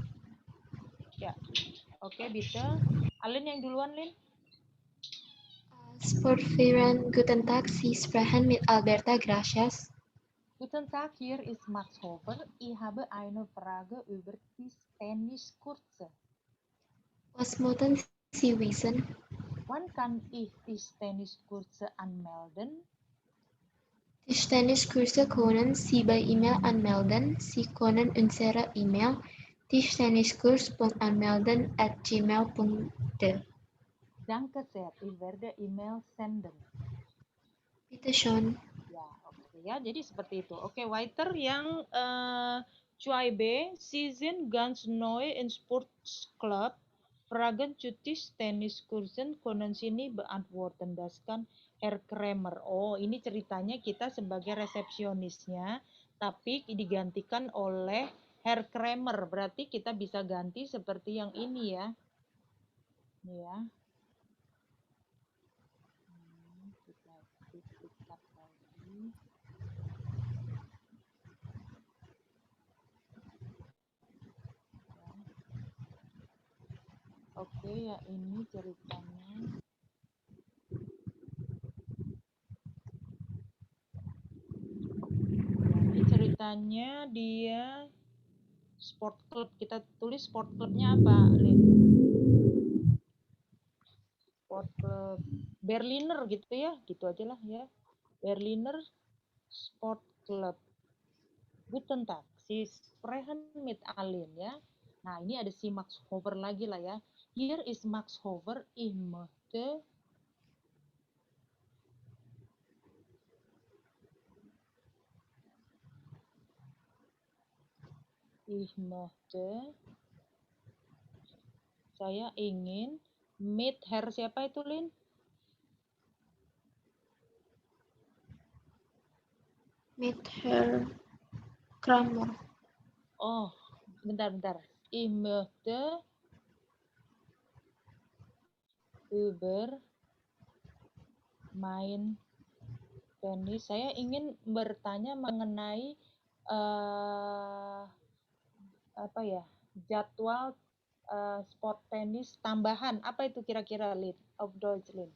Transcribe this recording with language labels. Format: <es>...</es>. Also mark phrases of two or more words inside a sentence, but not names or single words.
<id>Ya, oke, bitte. Alin yang duluan, Lin.</id> <de>Sportverein Guten Tag, Sie sprechen mit Alberta, gracias. Guten Tag, hier ist Max Hofer. Ich habe eine Frage über Tischtenniskurse. Was möchten Sie wissen? Wann kann ich Tischtenniskurse anmelden? Tischtenniskurse können Sie per E-Mail anmelden. Sie können unsere E-Mail tischtenniskurs.anmelden@gmail.de. Danke sehr, ich werde E-Mail senden. Bitte schön.</de> <id>Ya, oke ya. Jadi seperti itu. Oke,</id> <de>weiter yang 2B, Sie sind ganz neu in Sportclub. Fragen zu Tischtenniskursen können Sie nicht beantworten. Das kann Herr Kramer.</de> <id>Oh, ini ceritanya kita sebagai resepsionisnya, tapi digantikan oleh Herr Kramer. Berarti kita bisa ganti seperti yang ini ya. Ya. Kita duplikat lagi. Oke, ya ini ceritanya. Ini ceritanya dia sport club. Kita tulis sport clubnya apa, Lin? Sport club Berliner gitu ya, gitu aja lah ya. Berliner Sport Club. Guten Tag, Sie sprechen mit Alin ya. Nah, ini ada si Max Hover lagi lah ya.</id> <en>Here is Max Hover.</en> <de>Ich möchte</de> <id>saya ingin meet Herr siapa itu, Lin?</id> <de>Mit Herr Kramer. Oh, bentar. Ich möchte über</de> <id>main tenis. Saya ingin bertanya mengenai apa ya, jadwal sport tenis tambahan. Apa itu kira-kira, Lin?</id> <de>Auf Deutsch, Lin.</de>